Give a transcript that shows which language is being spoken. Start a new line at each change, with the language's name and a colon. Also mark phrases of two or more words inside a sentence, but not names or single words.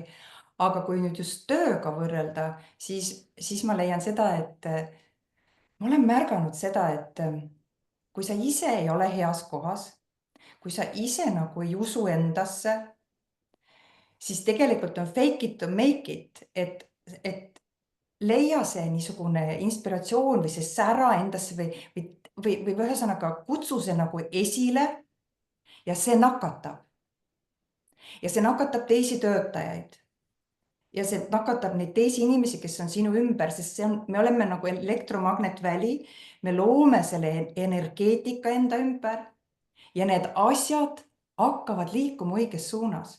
Estonian: Aga kui nüüd just tööga võrrelda, siis ma leian seda, et ma olen märganud seda, et kui sa ise ei ole heas kohas, kui sa ise nagu ei usu endasse, siis tegelikult on
English: fake it to make it,
Estonian: et leia see niisugune inspiratsioon või see sära endasse või ühesõnaga kutsu see nagu esile ja see nakatab. Ja see nakatab teisi töötajaid. Ja see nakatab neid teisi inimesi, kes on sinu ümber, sest me oleme nagu elektromagnetväli, me loome selle energeetika enda ümber ja need asjad hakkavad liikuma õiges suunas.